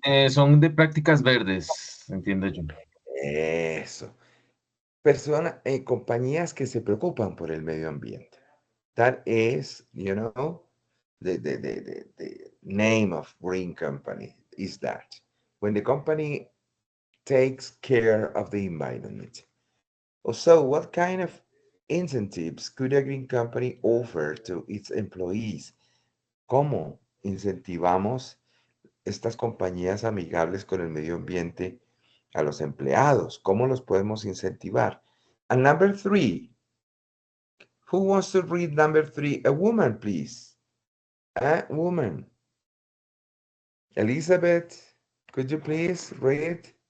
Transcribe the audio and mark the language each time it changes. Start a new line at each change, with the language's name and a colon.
Spanish: Son de prácticas verdes, entiendo yo. eso. Compañías que se preocupan por el medio ambiente.
English: That is, you know, the name of green company is that when the company takes care of the environment. So, what kind of incentives could a green company offer to its employees?
Spanish: ¿Cómo incentivamos estas compañías amigables con el medio ambiente a los empleados? ¿Cómo los podemos incentivar?
English: And number 3, who wants to read number 3? A woman, please. A woman. Elizabeth, could you please read?